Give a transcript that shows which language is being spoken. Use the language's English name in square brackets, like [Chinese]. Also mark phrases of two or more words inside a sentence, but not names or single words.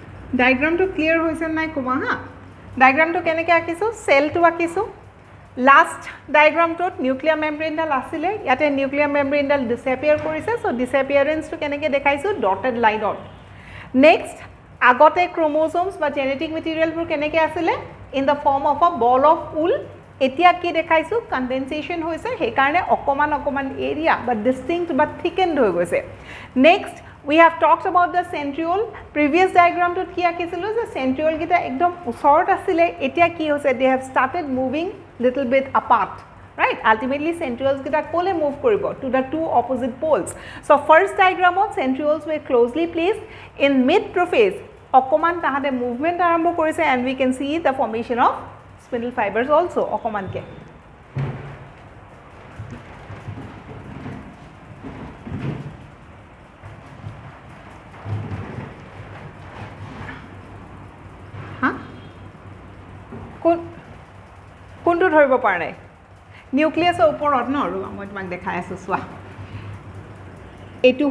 [Assamese] ডায়াগ্ৰামটো ক্লিয়াৰ হৈছে নাই কোৱা হা ডায়াগ্ৰামটো কেনেকৈ আঁকিছোঁ চেলটো আঁকিছোঁ লাষ্ট ডায়াগ্ৰামটোত নিউক্লিয়াৰ মেমব্ৰেইনডাল আছিলে ইয়াতে নিউক্লিয়াৰ মেমব্ৰেইনডাল ডিছএপিয়াৰ কৰিছে চ' ডিছএপিয়াৰেঞ্চটো কেনেকৈ দেখাইছোঁ ডটেড লাইনত নেক্সট আগতে ক্ৰম'জোমছ বা জেনেটিক মেটেৰিয়েলবোৰ কেনেকৈ আছিলে [English] in the form of a ball of wool [Assamese] এতিয়া কি দেখাইছোঁ কনডেনচেশ্যন হৈছে সেইকাৰণে অকণমান এৰিয়া বা ডিষ্টিংক্ট বা থিকেণ্ড হৈ গৈছে [English] নেক্সট we have talked about the centriole previous diagram to [Assamese] কি আঁকিছিলো যে [English] centriole kita [Assamese] একদম ওচৰত আছিলে এতিয়া কি হৈছে [English] they have started moving little bit apart right ultimately centrioles [Assamese] কেইটা ক'লৈ [English] move koribo to the two opposite poles so first diagram of centrioles were closely placed in mid prophase [Assamese] অকণমান তেওঁলোকে [English] movement [Assamese] আৰম্ভ কৰিছে [English] and we can see the formation of spindle fibers also [Assamese] অকণমান কে কোনটো ধৰিব পৰা নাই নিউক্লিয়াছৰ ওপৰত ন আৰু মই তোমাক দেখাই আছোঁ চোৱা এইটো